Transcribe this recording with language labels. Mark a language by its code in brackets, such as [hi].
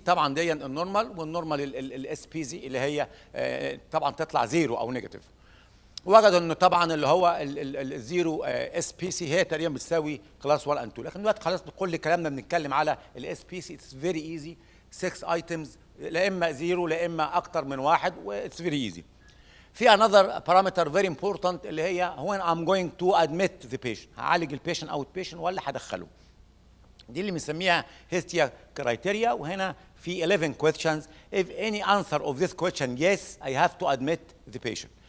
[ar] طبعا دي النورمال، والنورمال الاس بي زي اللي هي طبعا تطلع زيرو او نيجاتيف. وجدوا انه طبعا اللي هو الزيرو اس بي سي هي تقريبا بتساوي كلاس 1 اند 2. لكن دلوقتي خلاص بكل كلامنا بنتكلم على الاس بي سي. [en] اتس فيري ايزي. [ar] 6 ايتمز، لا اما زيرو لا اما اكتر من واحد، [en] واتس very easy. [ar] في [en] another parameter very important [ar] اللي هي [en] when I'm going to admit the patient. [ar] هعالج البيشنت اوت بيشنت ولا هدخله. دي اللي بنسميها هيستيا كرايتيريا. وهنا في 11 questions. [en] If any answer of this question yes, I have to admit the patient.